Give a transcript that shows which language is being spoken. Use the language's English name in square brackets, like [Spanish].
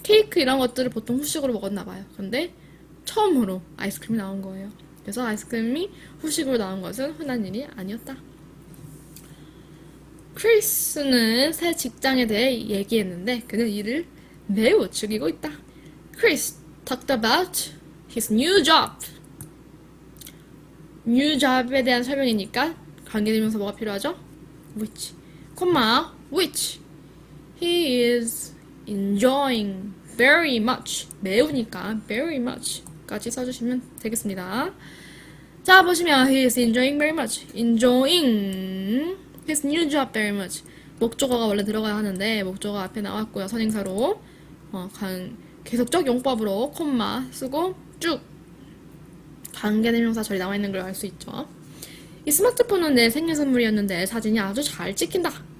[Korean] 케이크 이런 것들을 보통 후식으로 먹었나 봐요. 근데 처음으로 아이스크림이 나온 거예요. 그래서 아이스크림이 후식으로 나온 것은 흔한 일이 아니었다. 크리스는 새 직장에 대해 얘기했는데 그는 이를 매우 즐기고 있다. [English] Chris talked about his new job. [Korean] new job에 대한 설명이니까 관계대명사 뭐가 필요하죠? [English] which, which he is enjoying very much. [Korean] 매우니까 very much까지 써주시면 되겠습니다. 자, 보시면 [English] he is enjoying very much. enjoying his new job very much. [Korean] 목적어가 원래 들어가야 하는데 목적어 앞에 나왔고요. 선행사로 계속적 용법으로 콤마 쓰고 쭉 관계대명사 절이 나와 있는 걸 알 수 있죠. 이 스마트폰은 내 생일 선물이었는데 사진이 아주 잘 찍힌다.